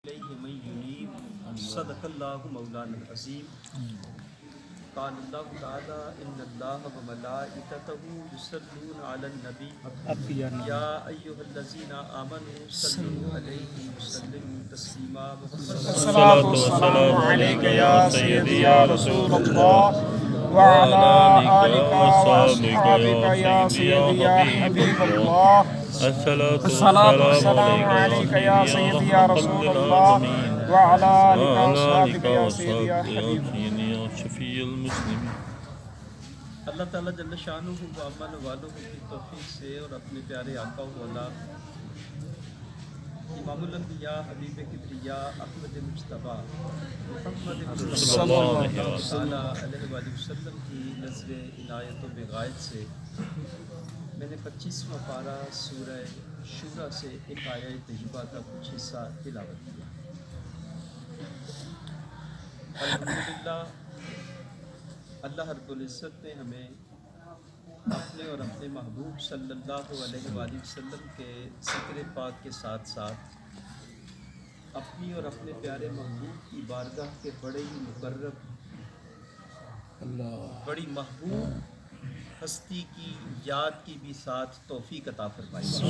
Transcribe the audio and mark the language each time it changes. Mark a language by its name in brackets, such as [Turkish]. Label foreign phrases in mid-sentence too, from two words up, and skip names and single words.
[Arabic] صدق الله مولانا العظيم. قال الله تعالى إن الله وملائكته يصلون على النبي يا أيها الذين آمنوا صلوا عليه وسلموا تسليما. الصلاة والسلام عليك يا سيدي يا رسول الله وعلى آلك وأصحابك يا سيدي يا حبيب الله. الصلاة والسلام عليك يا سيدي يا رسول الله وعلى آلك وأصحابك يا سيدي يا حبيب الله شفيع المسلمين. [Hindi] अल्लाह ताला [Arabic] جل شأنه [Hindi] व अमन वालों की तौफीक से और अपने प्यारे आका मौला [Arabic] إمام الأنبياء [Hindi] हबीब किबरिया अहमद मुज्तबा मुहम्मद [Arabic] صلى الله عليه وسلم [Hindi] की नज़र इनायत व बिगायत से मैंने 25वां पारा सूरह शूरा से एक आयत तय्यबा का कुछ हिस्सा तिलावत किया। अल्हम्दुलिल्लाह, अल्लाह [Arabic] رب العزة [Hindi] ने हमें अपने और अपने महबूब [Arabic] صلى الله عليه وسلم [Hindi] के ज़िक्र पाक के साथ साथ अपनी और अपने प्यारे महबूब की बारगाह के बड़े ही मुकर्रब बड़ी महबूब हस्ती की याद की भी साथ तौफीक अता फरमाई।